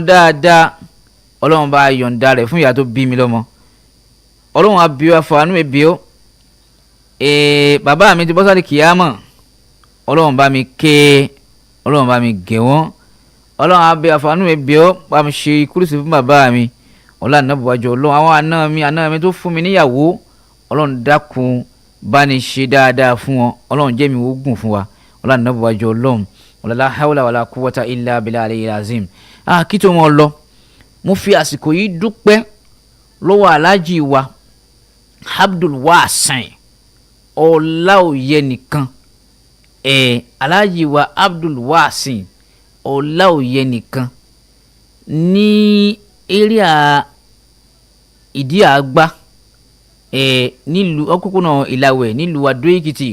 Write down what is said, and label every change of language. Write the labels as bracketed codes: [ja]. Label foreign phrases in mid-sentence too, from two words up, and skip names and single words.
[yo] dáadáa ọlọ́run bá yọ̀ǹda rẹ̀ fún ìyá tó bí mi lọ́mọ ọlọ́run abiọ́ afọ̀ánú ebiọ́ bàbá mi ti bọ́ sáré kìámọ̀ ọlọ́run bá mi ké ọlọ́run bá mi gẹ̀ wọ́n ọlọ́run abẹ́ àfààní mi bíọ́ bá mi ṣe kúrúsì fún bàbá mi ọlọ́run ànábùwájú ọlọ́run àwọn àna mi tó fún mi níyàwó ọlọ́run dákun bá ní ṣe dáadáa fún wọn ọlọ́run jẹ́ mi ó gùn fún wa ọlọ́run ànábùwájú ọlọ́run [ar] لا حول ولا قوة إلا بالله العلي العظيم. [yo] Kí tó wọn lọ mo fi àsìkò yìí dúpẹ́ lọ́wọ́ aláàjì wa Abdul Wasin Ọláòyẹ nìkan aláàjì wa Abdul Wasin Ọláòyẹ nìkan ní area ìdí àgbá nílùú òpópónà Ìlàwẹ̀ nílùú Adó Èkìtì.